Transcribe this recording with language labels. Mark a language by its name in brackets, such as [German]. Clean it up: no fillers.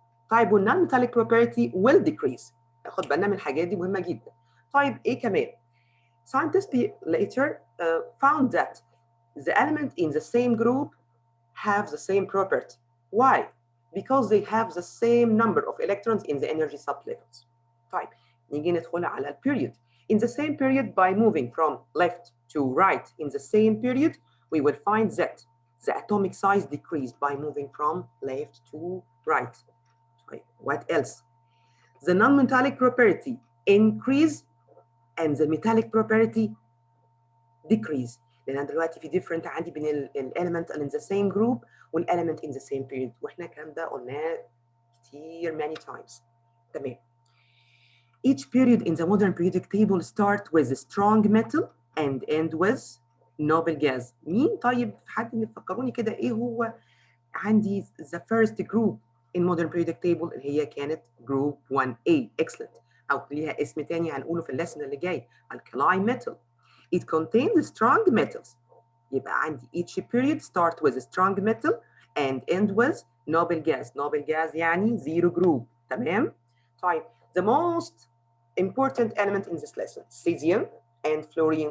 [Arabic] طيب والنون metallic property will decrease. خد بالنا من الحاجات دي مهمة جدا. طيب ايه كمان؟ [English] Scientists later found that the element in the same group have the same property. Why? Because they have the same number of electrons in the energy sublevels. طيب نيجي ندخل على period. In the same period, by moving from left to right in the same period, we will find that the atomic size decreased by moving from left to right. What else? The non-metallic property increase and the metallic property decrease. [Arabic] لأن أنا دلوقتي في different عندي بين element in the same group والelement in the same period. وإحنا الكلام ده قلناه كتير many times. [English] تمام. Each period in the modern periodic table start with a strong metal and end with noble gas. [Arabic] مين طيب حد يفكروني كده ايه هو عندي [English] the first group in modern periodic table [Arabic] اللي هي كانت group 1A. [English] Excellent. [Arabic] أو ليها اسم تاني هنقوله في الليسن اللي جاي alkali metal. [English] It contains strong metals. [Arabic] يبقى عندي [English] each period start with a strong metal and end with noble gas. Noble gas يعني zero group. تمام؟ طيب the most important element in this lesson cesium and fluorine.